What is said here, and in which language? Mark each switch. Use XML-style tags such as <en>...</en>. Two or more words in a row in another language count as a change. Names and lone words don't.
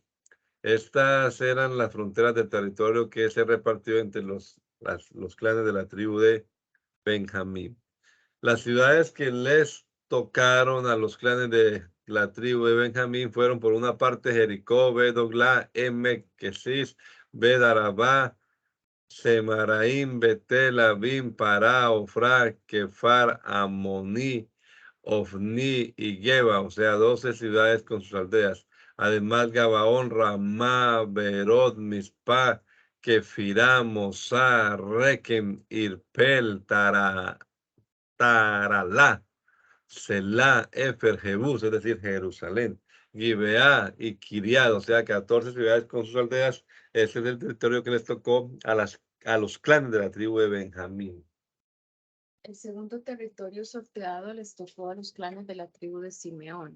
<es>Estas eran las fronteras del territorio que se repartió entre los clanes de la tribu de Benjamín. Las ciudades que les tocaron a los clanes de la tribu de Benjamín fueron, por una parte, Jericó, Bedoglá, Emek, Kesis, Bedarabá, Semaraim, Betel, Abim, Pará, Ofra, Kefar, Amoní, Ofni y Geba, o sea, 12 ciudades con sus aldeas. Además, Gabaón, Ramá, Berot, Mispa, Kefirá, Mosá, Rekem, Irpel, Taralá, Selá, Efer, Jebús, es decir, Jerusalén, Gibeá y Kiriad, o sea, 14 ciudades con sus aldeas. Ese es el territorio que les tocó a los clanes de la tribu de Benjamín. El segundo territorio sorteado les tocó a los clanes de la tribu de Simeón.</es>